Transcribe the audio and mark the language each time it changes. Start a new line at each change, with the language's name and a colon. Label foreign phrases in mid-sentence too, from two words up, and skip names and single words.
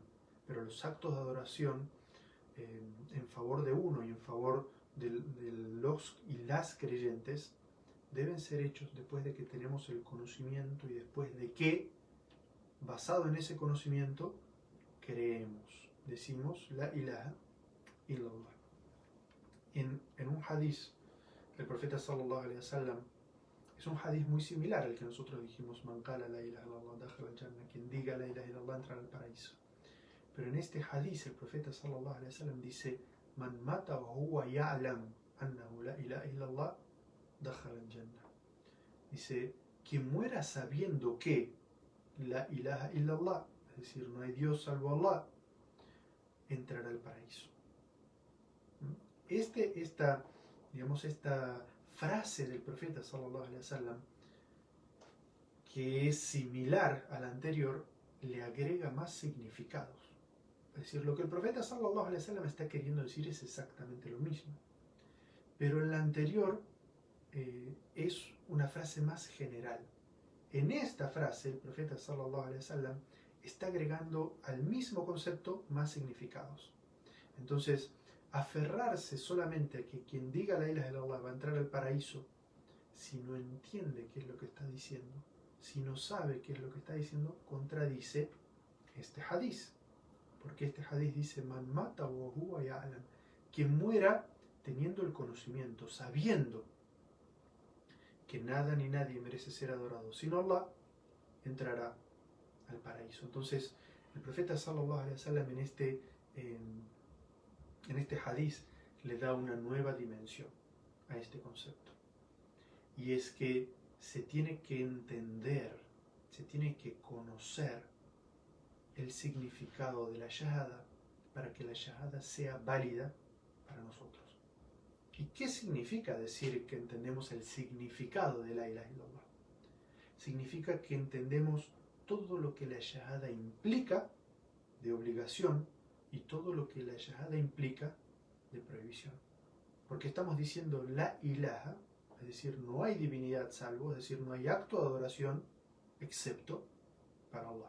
Spanish: Pero los actos de adoración en favor de uno y en favor de los y las creyentes deben ser hechos después de que tenemos el conocimiento y después de que, basado en ese conocimiento, creemos, decimos
Arabic: لا إله إلا الله.
Spanish: En un hadith, el profeta
Arabic: صلى الله عليه وسلم,
Spanish: es un hadith muy similar al que nosotros dijimos,
Arabic: من قال لا إله إلا الله دخل الجنة,
Spanish: quien diga
Arabic: لا إله إلا الله
Spanish: entrará al paraíso. Pero en este hadith el profeta
Arabic: صلى الله عليه وسلم dice, من مات وهو يعلم أنه لا إله إلا الله دخل الجنة.
Spanish: Dice, quien muera sabiendo que
Arabic: لا إله إلا الله,
Spanish: es decir, no hay Dios salvo Allah, entrará al paraíso. Esta frase del profeta
Arabic: صلى الله عليه وسلم,
Spanish: que es similar a la anterior, le agrega más significados. Es decir, lo que el profeta
Arabic: صلى الله عليه وسلم
Spanish: está queriendo decir es exactamente lo mismo. Pero en la anterior es una frase más general. En esta frase el profeta
Arabic: صلى الله عليه وسلم
Spanish: está agregando al mismo concepto más significados. Entonces, aferrarse solamente a que quien diga
Arabic: لا إله إلا الله
Spanish: va a entrar al paraíso, si no entiende qué es lo que está diciendo, si no sabe qué es lo que está diciendo, contradice este hadith. Porque este hadith dice,
Arabic: من مات وهو يعلم,
Spanish: quien muera teniendo el conocimiento, sabiendo que nada ni nadie merece ser adorado sino Allah, entrará al paraíso. Entonces, el profeta
Arabic: صلى الله عليه وسلم
Spanish: en este hadiz le da una nueva dimensión a este concepto. Y es que se tiene que entender, se tiene que conocer el significado de la shahada para que la shahada sea válida para nosotros. ¿Y qué significa decir que entendemos el significado de
Arabic: لا إله إلا الله?
Spanish: Significa que entendemos todo lo que la shahada implica de obligación y todo lo que la shahada implica de prohibición. Porque estamos diciendo
Arabic: لا إله,
Spanish: es decir, no hay divinidad salvo, es decir, no hay acto de adoración excepto para Allah.